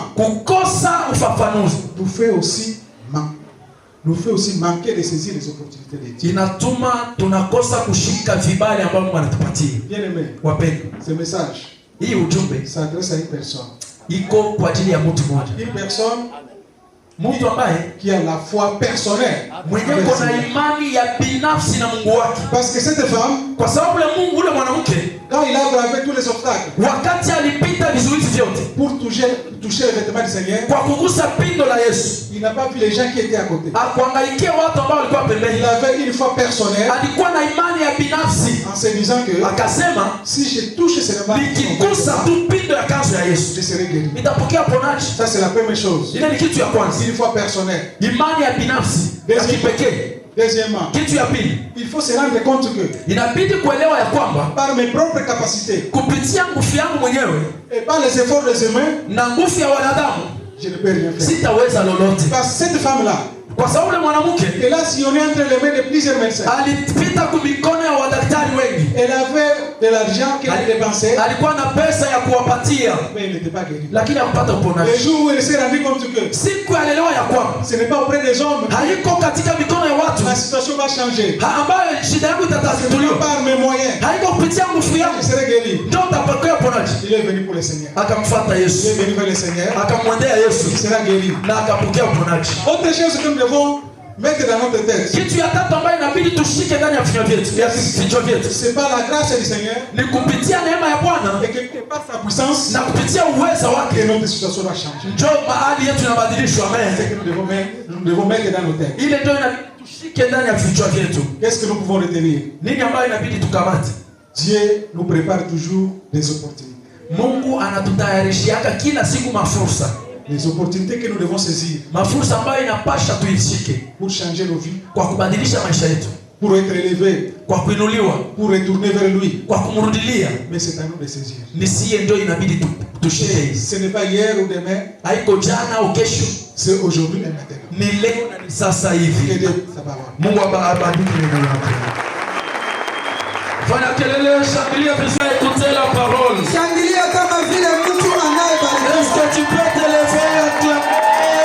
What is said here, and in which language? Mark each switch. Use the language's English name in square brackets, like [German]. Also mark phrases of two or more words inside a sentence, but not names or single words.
[Swahili] Kukosa ufafanuzi [French] nous fait aussi manquer de saisir les opportunités de Dieu. [Swahili] inatuma tunakosa kushika vibali ambavyo Mungu anatupatia. [French] Bien aimé, [Swahili] Wapendwa, [French] ce message [Swahili] hii ujumbe [French] s'adresse à une personne. [Swahili] iko kwa ajili ya mtu mmoja, [French] Une personne [Swahili] mtu ambaye [French] qui a la foi personnelle. [Swahili] mwenye kuna imani ya binafsi na Mungu wake, [French] Parce que cette femme, [Swahili] kwa sababu ule mwanamke [French] quand il a bravé tous les obstacles [Swahili] wakati alipita vizuizi vyote [French] pour toucher les vêtements du Seigneur, [Swahili] kwa kugusa pindo la Yesu, [French] il n'a pas vu les gens qui étaient à côté. [Swahili] akuangaikia watu ambao walikuwa pembeni. [French] Il avait une foi personnelle [Swahili] Alikuwa na imani ya binafsi, [French] en se disant que [Swahili] akasema [French] si je touche ces vêtements, [Swahili] nikigusa tu pindo ya kanzu ya Yesu [French] je serai guéri. [Swahili] nitapokea ponaji. [French] Ça c'est la première chose. [Swahili] Ile ni kitu ya kwanza, [French] Une foi personnelle. [Swahili] imani ya binafsi ya kipekee. [French] Deuxièmement, [Swahili] Kitu ya pili, [French] il faut se rendre compte que [Swahili] inabidi kuelewa ya kwamba [French] par mes propres capacités [Swahili] kupitia nguvu yangu mwenyewe [French] et par les efforts des humains, [Swahili] na nguvu ya wanadamu [French] je ne peux rien faire. [Swahili] sitaweza lolote. [French] Parce que cette femme-là, [Swahili] Kwa sababu ule mwanamke [French] elle a sillonné entre les mains de plusieurs médecins. [Swahili] alipita kumikono ya wadaktari wengi, [French] Elle avait de l'argent qu'elle dépensait, [Swahili] alikuwa na pesa ya kuwapatia, [French] mais elle n'était pas guérie. [Swahili] lakini hakupata [French] Le [Swahili] uponaji. [French] jour où elle s'est rendue compte que [Swahili] Siku alielewa ya kwamba [French] ce n'est pas auprès des hommes, [Swahili] haiko katika mikono ya watu [French] la situation va changer. [Swahili] ambayo shida yangu itatatuliwa, [French] Par mes moyens, [Swahili] haiko kupitia nguvu [French] je [Swahili] yangu [French] serai guéri. [Swahili] ndio utapokea uponaji. [French] Il est venu pour le Seigneur. [Swahili] Akamfuata [French] Il [Swahili] Yesu, [French] est venu vers le Seigneur. [Swahili] akamwendea Yesu [French] Il sera guéri. [Swahili] na akapokea uponaji. [French] Autre chose que nous devons mettre dans notre tête, [Swahili] Kitu ya tatu ambayo inabidi tushike ndani ya vichwa vyetu, [French] c'est par la grâce du Seigneur [Swahili] ni kupitia neema ya Bwana [French] et que par sa puissance [Swahili] na kupitia uweza [French] que [Swahili] wake [French] notre situation va changer. [Swahili] ndio mahali yetu inabadilishwa. [French] C'est [Swahili] Amen. [French] que nous devons mettre dans nos têtes. [Swahili] Ile ndio inabidi tushike ndani ya vichwa vyetu. [French] Qu'est-ce que nous pouvons retenir? [Swahili] Nini ambayo inabidi tukamate? [French] Dieu nous prépare toujours des opportunités. [Swahili] Mungu anatutayarishiaka kila siku mafursa, [French] Les opportunités que nous devons saisir [Swahili] mafursa ambayo inapasha tuishike [French] pour changer nos vies, [Swahili] kwa kubadilisha maisha yetu, [French] pour être élevés, [Swahili] kwa kuinuliwa, [French] pour retourner vers lui. [Swahili] kwa kumrudilia. [French] Mais c'est à nous de saisir. [Swahili] Ni siye ndio inabidi tushike. [French] Ce n'est pas hier ou demain, [Swahili] Haiko jana au kesho, [French] c'est aujourd'hui et maintenant. [Swahili] ni leo na ni sasa [French] Que [Swahili] hivi. [French] Dieu sa parole. [Swahili] Mungu abariki neno lake. Fanya kelele, shangilia vizuri, [French] écoutez la parole. [Swahili] Shangilia kama vile mtu anayebarikiwa. [French] Est-ce que tu peux te lever et acclamer?